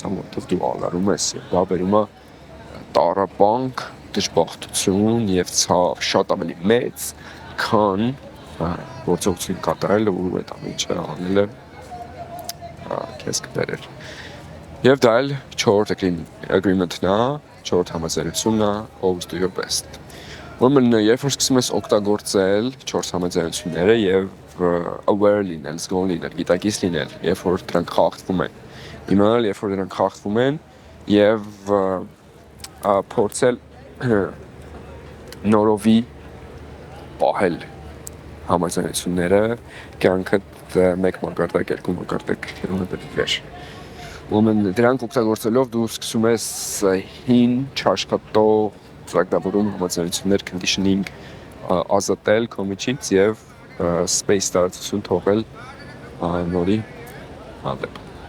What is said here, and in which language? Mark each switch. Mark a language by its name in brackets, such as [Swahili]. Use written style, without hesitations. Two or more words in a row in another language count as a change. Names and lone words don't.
[Armenian] անում, որտեղ դու ալարում ես, եւ դա բերում է տառապանք, դժբախտություն եւ ցավ շատ ավելի մեծ, քան գործողություն կատարելը ու այդ ամենը անելը քեզ կբերեր։ Եվ դա էլ 4-րդ agreement-ն է, 4-րդ համաձայնությունն է, [English] always do your best։ [Armenian] Ուրեմն երբ որ սկսում ես օգտագործել 4 համաձայնությունները եւ aware լինել, զգոն լինել, գիտակից լինել, երբ որ դրանք խախտվում են, իմանալ, երբ որ դրանք խախտվում են եւ փորձել նորովի պահել համաձայնությունները, կյանքդ մեկ մակարդակ, երկու մակարդակ պետք։ Ուրեմն դրանք օգտագործելով դու սկսում ես հին չաշխատող ծրագրավորում համաձայնություններ conditioning ազատել քո միջից եւ space տարածություն թողել նորի հանդեպ։